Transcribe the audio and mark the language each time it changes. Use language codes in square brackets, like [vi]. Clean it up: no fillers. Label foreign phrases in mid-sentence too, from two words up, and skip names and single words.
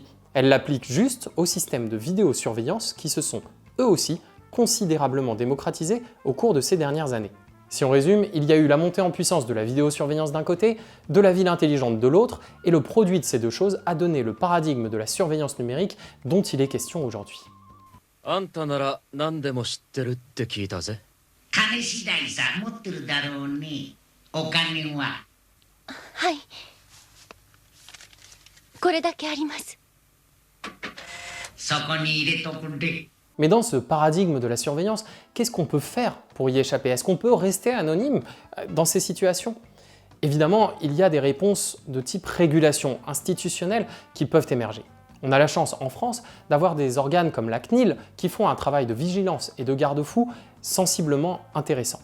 [fr] Elle l'applique juste aux systèmes de vidéosurveillance qui se sont, eux aussi, considérablement démocratisés au cours de ces dernières années. Si on résume, il y a eu la montée en puissance de la vidéosurveillance d'un côté, de la ville intelligente de l'autre, et le produit de ces deux choses a donné le paradigme de la surveillance numérique dont il est question aujourd'hui. [ja] あんたなら何でも知ってるって聞いたぜ。金次第さ、持ってるだろうね。お金は。はい。これだけあります。そこに入れとくれ。 [fr] Mais dans ce paradigme de la surveillance, qu'est-ce qu'on peut faire pour y échapper? Est-ce qu'on peut rester anonyme dans ces situations? Évidemment, il y a des réponses de type régulation institutionnelle qui peuvent émerger. On a la chance en France d'avoir des organes comme la CNIL qui font un travail de vigilance et de garde-fou sensiblement intéressant.